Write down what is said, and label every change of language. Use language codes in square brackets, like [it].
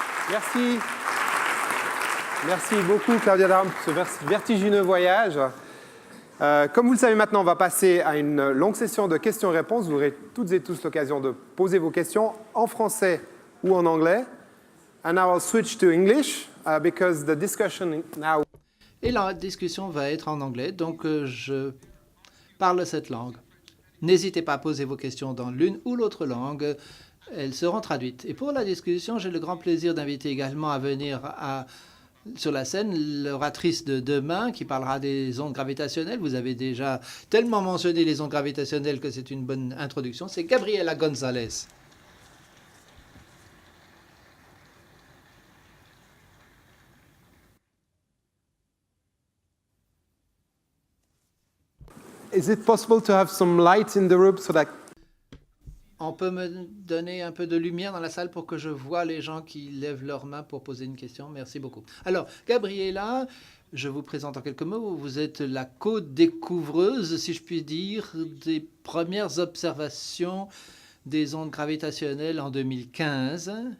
[fr] Merci. Merci beaucoup, Claudia Daram, pour ce vertigineux voyage. Comme vous le savez maintenant, on va passer à une longue session de questions-réponses. Vous aurez toutes et tous l'occasion de poser vos questions en français ou en anglais. [en] And now I'll switch to English because the discussion now. [fr] Et la discussion va être en anglais, donc je parle cette langue. N'hésitez pas à poser vos questions dans l'une ou l'autre langue. Elles seront traduites. Et pour la discussion, j'ai le grand plaisir d'inviter également à venir sur la scène l'oratrice de demain qui parlera des ondes gravitationnelles. Vous avez déjà tellement mentionné les ondes gravitationnelles que c'est une bonne introduction. C'est Gabriela González. [en] Is it possible to have some light in the room so that [fr] On peut me donner un peu de lumière dans la salle pour que je vois les gens qui lèvent leurs mains pour poser une question? Merci beaucoup. Alors, Gabriela, je vous présente en quelques mots. Vous êtes la co-découvreuse, si je puis dire, des premières observations des ondes gravitationnelles en 2015.